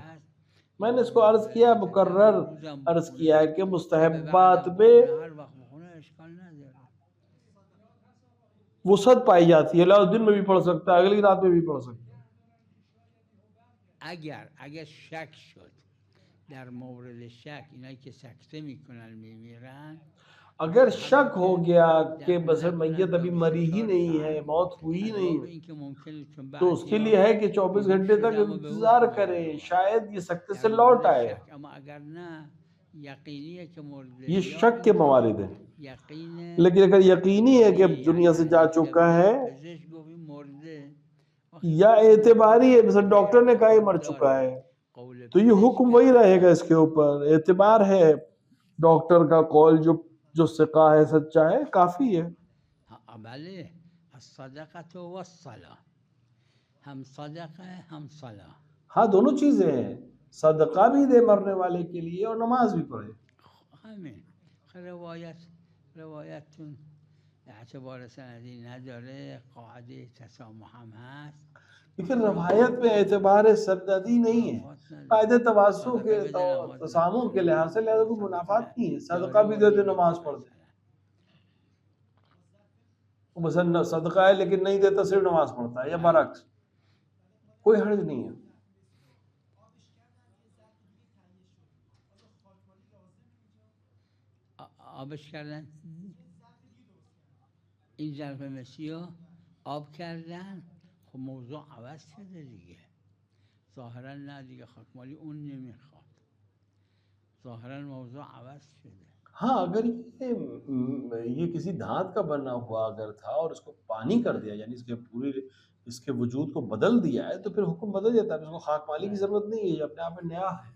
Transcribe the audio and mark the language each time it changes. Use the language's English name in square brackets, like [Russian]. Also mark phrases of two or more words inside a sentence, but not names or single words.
[Urdu] میں نے اس کو عرض کیا، مکرر عرض کیا ہے کہ مستحبات میں وسعت پائی جاتی ہے، لہذا دن میں بھی پڑھ سکتا ہے، اگلی رات میں بھی پڑھ سکتا ہے. [Persian] اگر شک شد در مورد شک، اینایی که سکته میکنن میمیرن، [Urdu] اگر شک ہو گیا کہ بس میت ابھی مری ہی نہیں ہے، موت ہوئی نہیں، تو اس کے لیے ہے کہ 24 گھنٹے تک انتظار کرے، شاید یہ سکتے سے لوٹ آئے. یہ شک کے موارد ہیں، لیکن اگر یقینی ہے کہ دنیا سے جا چکا ہے یا اعتباری ہے، مثلا ڈاکٹر نے کہا یہ مر چکا ہے تو یہ حکم وہی رہے گا اس کے اوپر، اعتبار ہے ڈاکٹر کا قول جو ثقہ ہے، سچا ہے، کافی ہے۔ [Arabic] بله الصدقة والصلاة، [Urdu] ہم صدقہ ہے ہم صلاح. ہاں دونوں چیزیں ہیں، صدقہ بھی دے مرنے والے کے لیے اور نماز بھی پڑھے۔ [Persian] همین روایتون اعتبار سندی نداره، قاعده تسامح هم هست. [Urdu] لیکن روایت میں اعتبار سندی نہیں ہے، قاعدہ تواسو کے تسامح کے لحاظ سے لہذا کوئی منافات نہیں ہے، صدقہ بھی دے دے نماز پڑھ دے، مثلا صدقہ ہے لیکن نہیں دیتا صرف نماز پڑھتا ہے، یا برعکس، کوئی حرج نہیں ہے۔ [Persian] آبش کردن این ظرف مسی رو آب کردن، خب موضوع عوض شده دیگه، ظاهرا نه دیگه خاکمالی اون نمیخواد، ظاهرا موضوع عوض شده. [Urdu] ہاں اگر یہ کسی دھات کا بنا ہوا اگر تھا اور اس کو پانی کر دیا، یعنی اس کے وجود کو بدل دیا ہے، تو پھر حکم بدل جاتا ہے، اس کو خاک مالی کی ضرورت نہیں ہے، یہ اپنے آپ میں نیا ہے۔